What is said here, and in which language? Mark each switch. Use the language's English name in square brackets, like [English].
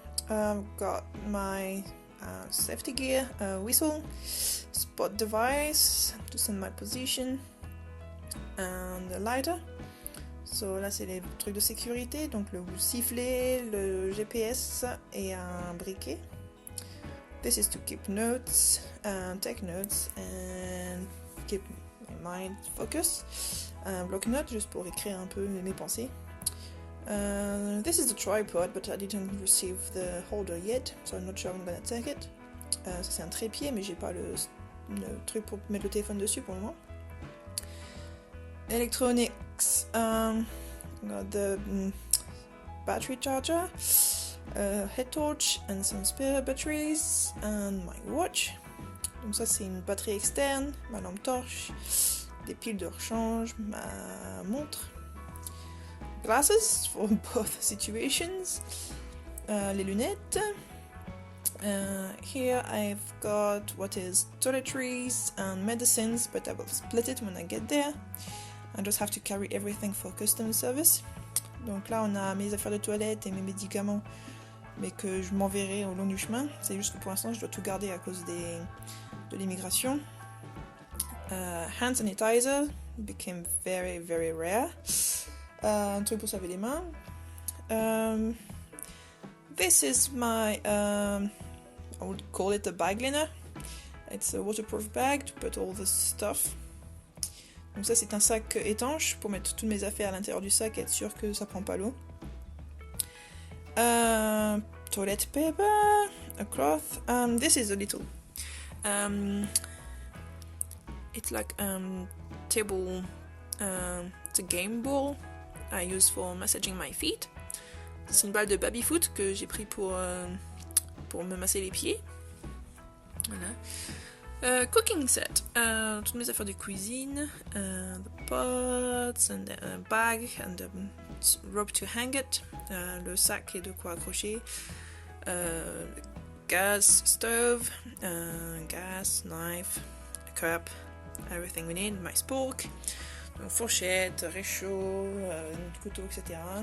[English] I've got my safety gear, whistle, spot device to send my position, and a lighter. [French] So là c'est les trucs de sécurité, donc le sifflet, le GPS et un briquet. [English] This is to keep notes, take notes and keep my mind focus. [French] Un bloc-notes juste pour écrire un peu mes pensées. [English] This is the tripod, but I didn't receive the holder yet, so I'm not sure I'm gonna take it. [French] Ça c'est un trépied, mais j'ai pas le truc pour mettre le téléphone dessus pour le moment. [English] Electronics, got the battery charger, head torch and some spare batteries, and my watch. [French] Donc ça c'est une batterie externe, ma lampe torche, des piles de rechange, ma montre, [English] glasses for both situations, [French] les lunettes. [English] Here I've got what is toiletries and medicines, but I will split it when I get there. I just have to carry everything for customer service. [French] Donc là on a mes affaires de toilette et mes médicaments, mais que je m'enverrai au long du chemin. C'est juste que pour l'instant je dois tout garder à cause de l'immigration. [English] Hand sanitizer became very very rare. [French] Un truc pour se laver les mains. [English] This is my I would call it a bag liner. It's a waterproof bag to put all the stuff. [French] Donc ça c'est un sac étanche pour mettre toutes mes affaires à l'intérieur du sac et être sûr que ça prend pas l'eau. [English] Toilet paper, a cloth. This is a little. It's like table. It's a game ball I use for massaging my feet. [French] C'est une balle de baby foot que j'ai pris pour me masser les pieds. [English] Voilà. Cooking set, [French] toutes mes affaires de cuisine, [English] the pots and a bag and a rope to hang it, [French] le sac et de quoi accrocher, [English] gas stove, gas, knife, a cup, everything we need, my spork, [French] donc fourchette, réchaud, couteau, etc.